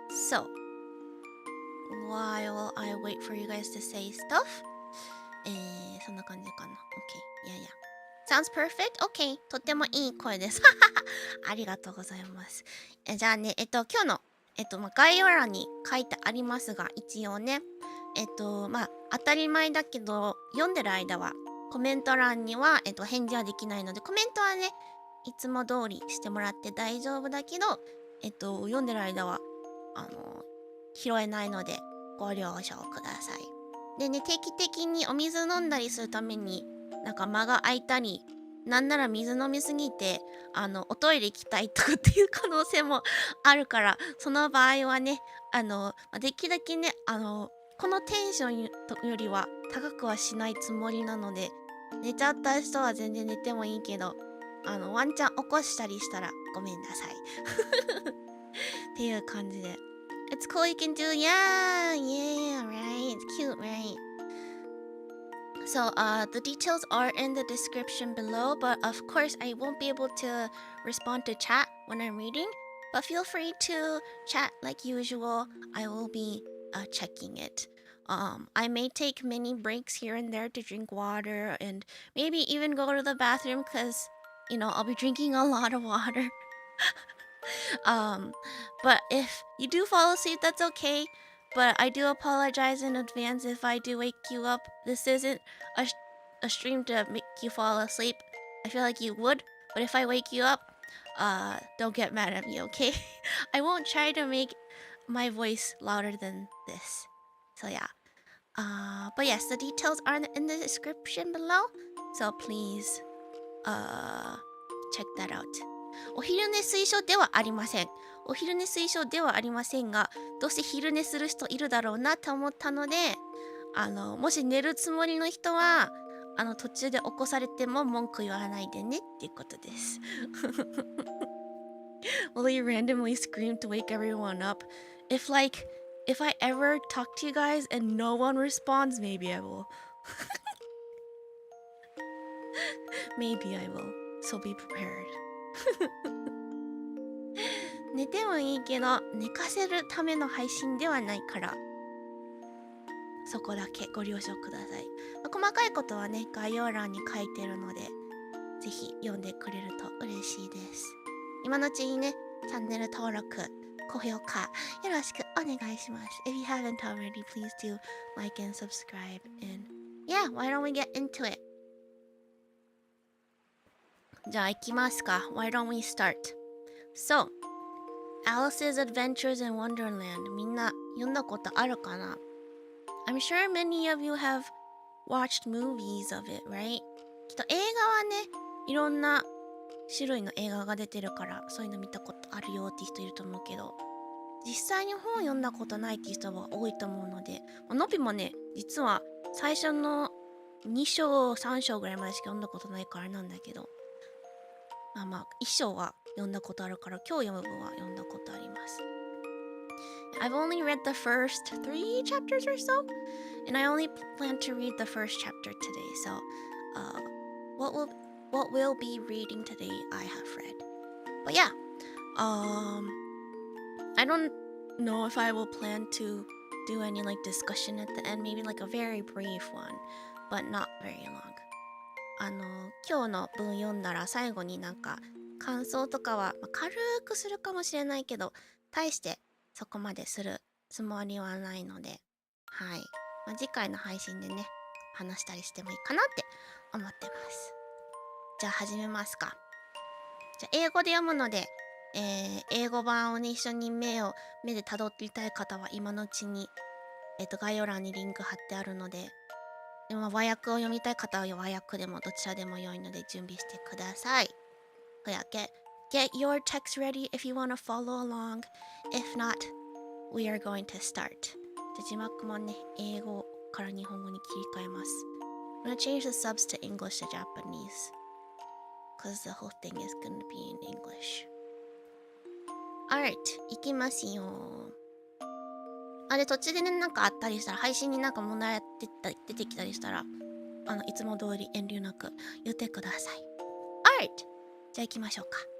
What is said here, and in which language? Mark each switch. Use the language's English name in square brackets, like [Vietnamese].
[English] So, while I wait for you guys to say stuff, [Japanese] そんな感じかな。 [English] OK. Yeah. Sounds perfect? OK. [Japanese] とってもいい声です。ありがとうございます。じゃあね、今日の、概要欄に書いてありますが、一応ね、当たり前だけど、読んでる間は、コメント欄には、返事はできないので、コメントはね、いつも通りしてもらって大丈夫だけど、読んでる間は、拾えないので、ご了承ください。でね、定期的にお水飲んだりするために、なんか間が空いたり、なんなら水飲みすぎて、おトイレ行きたいとかっていう可能性もあるから、その場合はね、できるだけね、このテンションよりは高くはしないつもりなので、寝ちゃった人は全然寝てもいいけど、ワンチャン起こしたりしたらごめんなさい。っていう感じで。 [English] It's cool, you can do, yeah, right, it's cute, right? So, the details are in the description below, but of course I won't be able to respond to chat when I'm reading, but feel free to chat like usual. I will be checking it. I may take many breaks here and there to drink water and maybe even go to the bathroom because, I'll be drinking a lot of water. But if you do fall asleep, that's okay. But I do apologize in advance if I do wake you up. This isn't a stream to make you fall asleep. I feel like you would, but if I wake you up, don't get mad at me, okay? I won't try to make my voice louder than this. So yeah. But yes, the details are in the description below. So please, check that out. [Japanese] お昼寝推奨ではありません。お昼寝推奨ではありませんが、どうせ昼寝する人いるだろうなと思ったので、もし寝るつもりの人は、途中で起こされても文句言わないでねっていうことです。 [English] Will you randomly scream to wake everyone up? If I ever talk to you guys and no one responds, maybe I will. Maybe I will. So be prepared. [Japanese] 寝てもいいけど寝かせるための配信ではないからそこだけご了承ください。細かいことはね概要欄に書いてるのでぜひ読んでくれると嬉しいです。今のうちにねチャンネル登録高評価よろしくお願いします。 [English] If you haven't already, please do like and subscribe and yeah, why don't we get into it? [Japanese] じゃあ行きますか。 [English] Why don't we start? So, Alice's Adventures in Wonderland [Japanese] みんな読んだことあるかな？ [English] I'm sure many of you have watched movies of it, right? [Japanese] きっと映画はねいろんな種類の映画が出てるからそういうの見たことあるよって人いると思うけど実際に本読んだことないっていう人は多いと思うのでノピもね実は最初の2章3章ぐらいまでしか読んだことないからなんだけど1章は読んだことあるから今日読む分は読んだことあります。 [English] I've only read the first 3 chapters or so, and I only plan to read the first chapter today. So, what we'll be reading today, I have read. But yeah, I don't know if I will plan to do any like discussion at the end, maybe like a very brief one, but not very long. [Japanese] 今日の文読んだら最後になんか感想とかは、軽くするかもしれないけど大してそこまでするつもりはないのではい、次回の配信でね話したりしてもいいかなって思ってます。じゃあ始めますか。じゃあ英語で読むので、英語版をね一緒に目で辿っていたい方は今のうちに、概要欄にリンク貼ってあるのででも和訳を読みたい方は和訳でもどちらでも良いので準備してください。 [English] Yeah, get your text ready if you want to follow along. If not, we are going to start. [Japanese] じゃ字幕もね、英語から日本語に切り替えます。 [English] I'm gonna change the subs to English to Japanese. Because the whole thing is gonna be in English. [Japanese] Alright, いきますよ。で途中でねなんかあったりしたら配信になんか問題出てきたりしたらいつも通り遠慮なく言ってください。 [English] Alright! [Japanese] じゃあ行きましょうか。